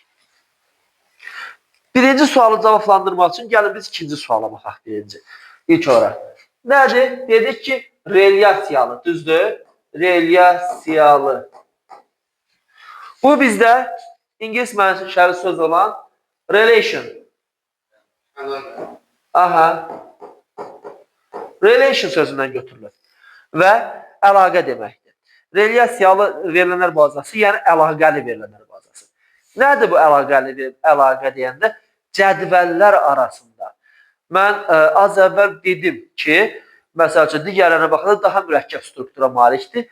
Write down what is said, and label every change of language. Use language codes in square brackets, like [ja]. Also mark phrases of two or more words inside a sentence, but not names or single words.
[az] Birinci sualı cavablandırmaq üçün gəlin biz ikinci suala baxaq birinci. İlk olaraq. Nədir? Dedik ki, relyasiyalı, düzdür? Relyasiyalı. Bu bizdə İngilis mənşəli söz olan relation. Aha. Relation sözündən götürülür. Və əlaqə deməkdir. Relyasiyalı verilənlər bazası, yəni əlaqəli verilənlər bazası. Nədir bu əlaqə deyəndə? Cədvəllər arasında. Mən az əvvəl dedim ki, məsəl üçün, digərlərinə baxanda daha mürəkkəb struktura malikdir.